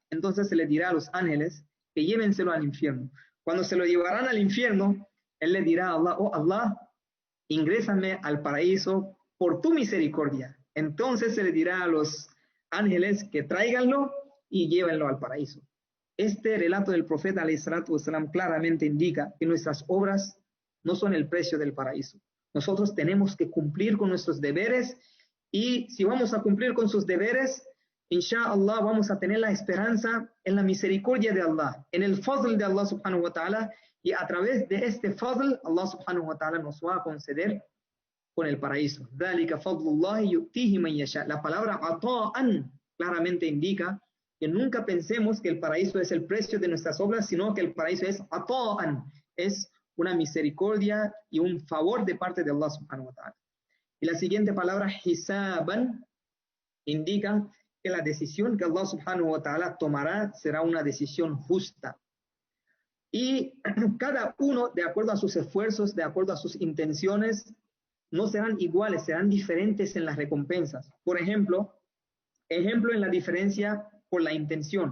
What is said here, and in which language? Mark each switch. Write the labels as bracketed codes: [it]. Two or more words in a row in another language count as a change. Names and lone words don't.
[es] Entonces se le dirá a los ángeles que llévenselo al infierno. Cuando se lo llevarán al infierno, él le dirá a Allah, oh Allah, ingrésame al paraíso por tu misericordia. Entonces se le dirá a los ángeles que tráiganlo y llévenlo al paraíso. Este relato del profeta [ar] عليه الصلاة والسلام [es] claramente indica que nuestras obras no son el precio del paraíso. Nosotros tenemos que cumplir con nuestros deberes, y si vamos a cumplir con sus deberes, inshallah vamos a tener la esperanza en la misericordia de Allah, en el fadl de Allah [ar] سبحانه وتعالى, [es] y a través de este [ar] فضل الله سبحانه وتعالى [es] nos va a conceder con el paraíso. [ar] ذَلِكَ فَضْلُ اللَّهِ يُؤْتِيهِ مَنْ يَشَاءُ. [es] La palabra ata'an claramente indica que nunca pensemos que el paraíso es el precio de nuestras obras, sino que el paraíso es ata'an, es una misericordia y un favor de parte de Allah [ar] سبحانه وتعالى. [es] Y la siguiente palabra, hisaban, indica que la decisión que Allah [ar] سبحانه وتعالى [es] tomará será una decisión justa. Y cada uno, de acuerdo a sus esfuerzos, de acuerdo a sus intenciones, no serán iguales, serán diferentes en las recompensas. Por ejemplo en la diferencia por la intención.